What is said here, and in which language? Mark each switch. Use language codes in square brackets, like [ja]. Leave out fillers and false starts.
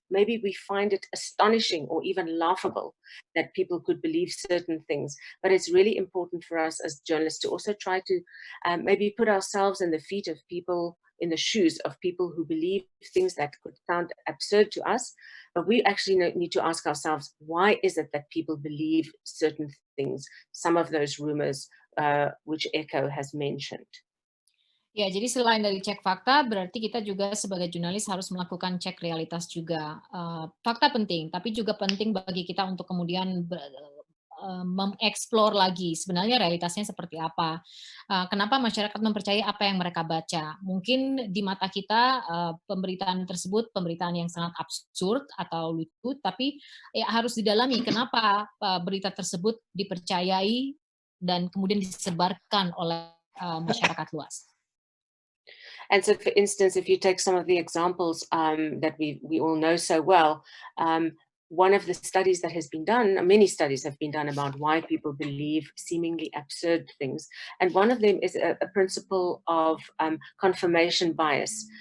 [en] Maybe we find it astonishing or even laughable that people could believe certain things, but it's really important for us as journalists to also try to maybe put ourselves in the feet of people, in the shoes of people who believe things that could sound absurd to us, but we actually need to ask ourselves, why is it that people believe certain things, some of those rumors which Echo has mentioned. [id] Ya, jadi selain dari cek fakta, berarti kita juga sebagai jurnalis harus melakukan cek realitas juga. Fakta penting, tapi juga penting bagi kita untuk kemudian mengeksplor lagi sebenarnya realitasnya seperti apa. Kenapa masyarakat mempercayai apa yang mereka baca? Mungkin di mata kita pemberitaan tersebut pemberitaan yang sangat absurd atau lucu, tapi ya harus didalami kenapa berita tersebut dipercayai dan kemudian disebarkan oleh masyarakat luas. [en] And so, for instance, if you take some of the examples that we all know so well, one of the studies that has been done, many studies have been done about why people believe seemingly absurd things. And one of them is a principle of confirmation bias.